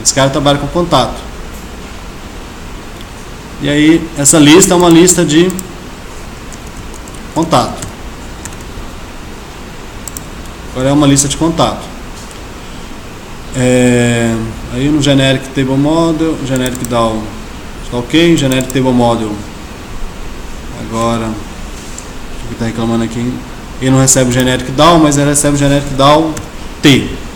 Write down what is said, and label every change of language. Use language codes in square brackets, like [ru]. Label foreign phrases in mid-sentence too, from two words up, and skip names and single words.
[pt] Esse cara trabalha com contato. E aí essa lista é uma lista de contato. Agora é uma lista de contato. Aí no [en] generic table model, generic DAO [pt] está ok, [en] generic table model. [pt] Agora, o que está reclamando aqui? Ele não recebe o [en] generic DAO, [pt] mas ele recebe o [en] generic DAO T.